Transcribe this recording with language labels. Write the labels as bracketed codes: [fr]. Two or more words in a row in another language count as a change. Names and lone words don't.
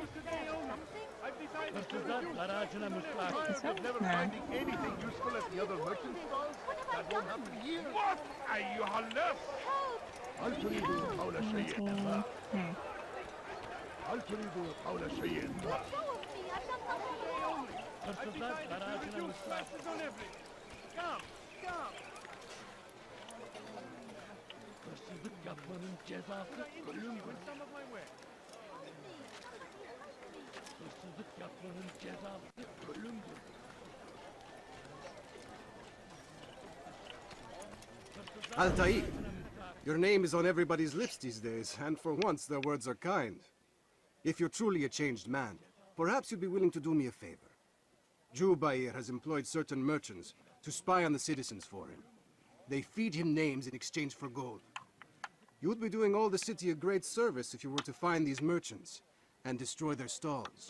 [en] Never finding anything useful at the other merchant stalls? That won't happen here. What? [ar] أيها اللص! هل تريد قول شيء ما؟ هل تريد قول شيء ما؟ [tr] Hırsızlık yapmanın cezası ölümdür. Hırsızlık yapmanın cezası ölümdür. [en] Altair, your name is on everybody's lips these days, and for once their words are kind. If you're truly a changed man, perhaps you'd be willing to do me a favor. Jubair has employed certain merchants to spy on the citizens for him. They feed him names in exchange for gold. You'd be doing all the city a great service if you were to find these merchants and destroy their stalls.